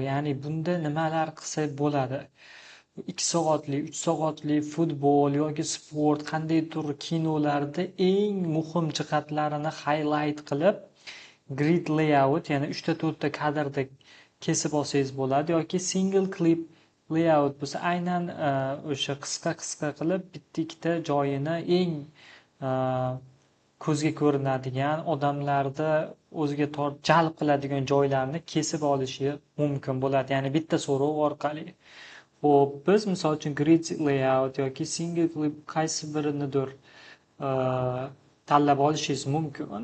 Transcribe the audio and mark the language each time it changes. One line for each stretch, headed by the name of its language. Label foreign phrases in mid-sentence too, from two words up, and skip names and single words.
Uzbek: Ya'ni bunda nimalar qilsa bo'ladi? 2 soatli, 3 soatli futbol yoki sport, qanday tur kinolarda eng muhim jihatlarini highlight qilib,
English: grid layout,
Uzbek: ya'ni 3 ta 4 ta kadrda kesib olsangiz bo'ladi yoki
English: single clip layout
Uzbek: bo'lsa, aynan o'sha qisqa qilib bitta ikkita joyini eng ko'zga ko'rinadigan, odamlarda o'ziga jalb qiladigan joylarni kesib olishi mumkin bo'ladi. Ya'ni bitta so'rov orqali. Xo'p, biz misol uchun
English: grid layout
Uzbek: yoki
English: single clip
Uzbek: qaysi birinidir tanlab olishingiz mumkin.